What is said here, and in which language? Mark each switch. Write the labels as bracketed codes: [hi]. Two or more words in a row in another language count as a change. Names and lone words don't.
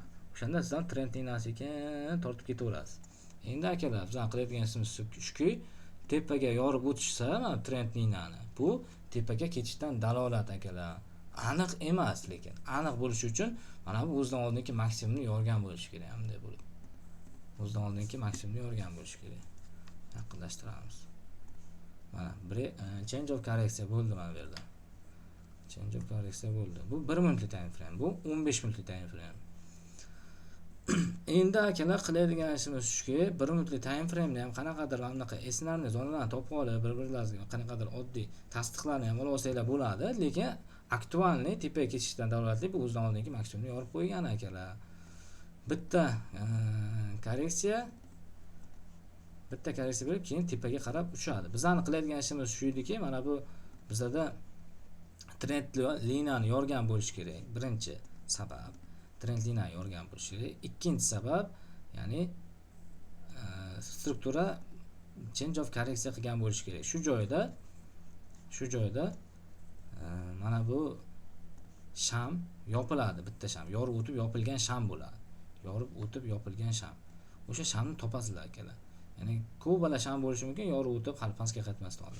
[uz] O'shanda sizdan trendlikni sekin tortib ketaverasiz. Endi akalar, biz qilayotgan ishimiz shuki, tepaga yorib o'tishsa, mana trendlikni bu tepaga ketishdan dalolat akalar. Aniq emas, lekin aniq bo'lishi uchun mana bu o'zidan oldingi maksimumni yorgan bo'lishi kerak, bunday bo'lib. O'zidan oldingi maksimumni yorgan bo'lishi kerak. Yaqinlashtiramiz. Mana [en] change of correction [uz] bo'ldi mana bu yerda. [en] Change of correction [uz] bo'ldi. Bu 1 minutlik [en] time frame, [uz] bu 15 minutlik [en] time frame. [uz] Endi akalar qiladigan ishimiz shuki, 1 minutlik [en] time frame [uz] ni ham qanaqadir mana bunaqa esnarni zonadan topib olib, bir-birlaringizga qanaqadir oddiy tasdiqlarni ham olib olsanglar bo'ladi, lekin aktualni tepaga ketishdan dalolatli bu o'zidan oldingi maksimumni yorib qo'ygan akalar. Bitta korreksiya berib keyin tepaga qarab uchadi. Bizning qiladigan ishimiz shu ediki, mana bu bizda trend liniyani yorgan bo'lish kerak. Birinchi sabab trend liniyani yorgan bo'lish kerak. Ikkinchi sabab, ya'ni struktura [en] change of correction [uz] qilgan bo'lish kerak. Shu joyda mana bu sham yopiladi, bitta sham, yorib o'tib yopilgan sham bo'ladi. Yorib o'tib yopilgan sham. O'sha shamni topasizlar akalar. Ya'ni ko'p bala sham bo'lishi mumkin, yorib o'tib pastga qaytmasdan oldin.